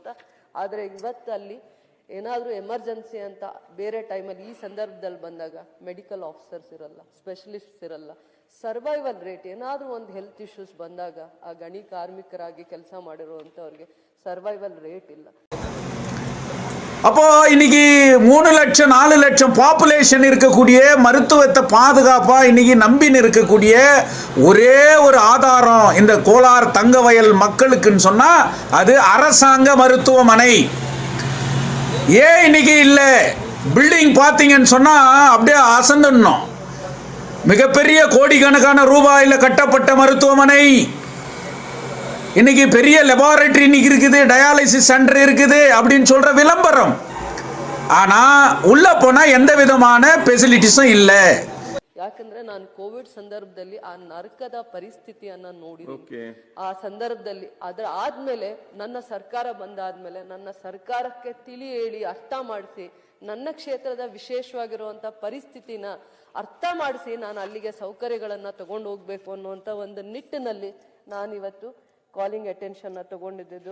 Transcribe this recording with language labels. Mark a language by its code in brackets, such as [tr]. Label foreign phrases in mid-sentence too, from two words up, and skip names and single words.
[kn] ಆದರೆ ಇವತ್ತು ಅಲ್ಲಿ ಏನಾದರೂ ಎಮರ್ಜೆನ್ಸಿ ಅಂತ ಬೇರೆ ಟೈಮಲ್ಲಿ ಈ ಸಂದರ್ಭದಲ್ಲಿ ಬಂದಾಗ [en] medical officers [kn] ಇರಲ್ಲ, ಸ್ಪೆಷಲಿಸ್ಟ್ಸ್ ಇರಲ್ಲ. [en] survival rate [kn] ಏನಾದರೂ ಒಂದು [en] health issues [kn] ಬಂದಾಗ ಆ ಗಣಿ ಕಾರ್ಮಿಕರಾಗಿ ಕೆಲಸ ಮಾಡಿರುವಂಥವ್ರಿಗೆ [en] survival rate [kn] ಇಲ್ಲ. [ta] அப்போ இன்னைக்கு 3 லட்சம் 4 லட்சம் பாப்புலேஷன் இருக்கக்கூடிய மருத்துவத்தை பாதுகாப்பா இன்னைக்கு நம்பின்னு இருக்கக்கூடிய ஒரே ஒரு ஆதாரம் இந்த கோலார் தங்கவயல் மக்களுக்குன்னு சொன்னா அது அரசாங்க மருத்துவமனை. ஏன் இன்னைக்கு இல்லை? பில்டிங் பார்த்தீங்கன்னு சொன்னா அப்படியே அசந்துடணும். மிகப்பெரிய கோடிக்கணக்கான ரூபாயில் கட்டப்பட்ட மருத்துவமனை, இன்னைக்கு பெரிய லெபார்டரி இன்னைக்கு இருக்குது, [en] dialysis center [ta] இருக்குது அப்படின்னு சொல்ற விளம்பரம். ஆனா உள்ள போனா எந்த விதமான ஃபெசிலிட்டிஸும் ಇಲ್ಲ. [kn] ಯಾಕಂದ್ರೆ ನಾನು ಕೋವಿಡ್ ಸಂದರ್ಭದಲ್ಲಿ ಆ ನರಕದ ಪರಿಸ್ಥಿತಿಯನ್ನ ನೋಡಿದ್ದೀನಿ. ಆ ಸಂದರ್ಭದಲ್ಲಿ ಅದರ ಆದ್ಮೇಲೆ ನನ್ನ ಸರ್ಕಾರ ಬಂದಾದ್ಮೇಲೆ ನನ್ನ ಸರ್ಕಾರಕ್ಕೆ ತಿಳಿ ಹೇಳಿ ಅರ್ಥ ಮಾಡಿಸಿ ನನ್ನ ಕ್ಷೇತ್ರದ ವಿಶೇಷವಾಗಿರುವಂತ ಪರಿಸ್ಥಿತಿನ ಅರ್ಥ ಮಾಡಿಸಿ ನಾನು ಅಲ್ಲಿಗೆ ಸೌಕರ್ಯಗಳನ್ನ ತಗೊಂಡು ಹೋಗ್ಬೇಕು ಅನ್ನುವಂತ ಒಂದು ನಿಟ್ಟಿನಲ್ಲಿ ನಾನಿವತ್ತು [en] calling attention [kn] ತಗೊಂಡಿದ್ದು.